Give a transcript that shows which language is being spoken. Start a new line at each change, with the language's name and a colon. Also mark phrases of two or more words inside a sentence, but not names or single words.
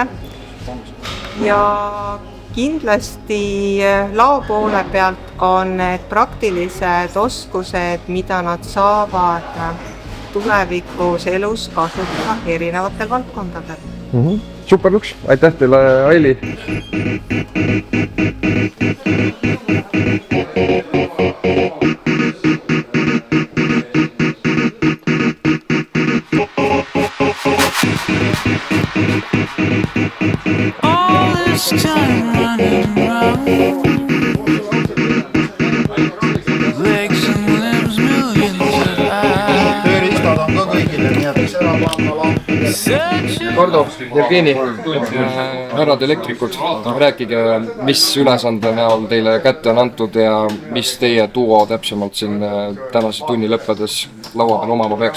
Estonian: Ja kindlasti lao poole pealt on need praktilised oskused, mida nad saavad tulevikus elus kasutada erinevatel valdkondadel. Super luks, aitäh teile, Aili!
English: All this time running around, legs and limbs, millions of eyes.
Estonian: Tööriistad on ka kõigile, nii et ära panna lampi. Kardo, Jevgeni, härrad elektrikud, rääkige, mis ülesande näol teile kätte on antud ja mis teie duo täpsemalt siin tänase tunni lõppedes laua peal omama peaks?